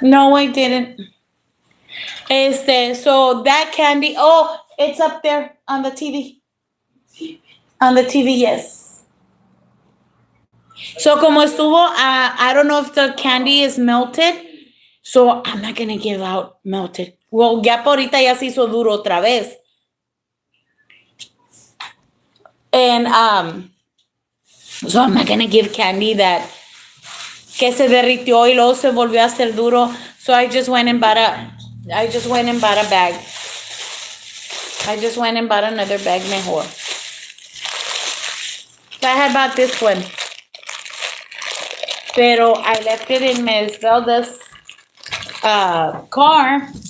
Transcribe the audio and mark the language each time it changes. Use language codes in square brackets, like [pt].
[en] No, I didn't. So that candy. Oh, it's up there on the TV. On the TV, yes. So [es] como estuvo, [en] I don't know if the candy is melted. So I'm not gonna give out melted. [es] Well, ya por ahorita ya se hizo duro otra vez. [en] And so I'm not gonna give candy that [es] que se derritió y luego se volvió a hacer duro. [en] So I just went and bought a bag. I just went and bought another bag mejor. I had bought this one. Pero I left it in Miss Velda's car.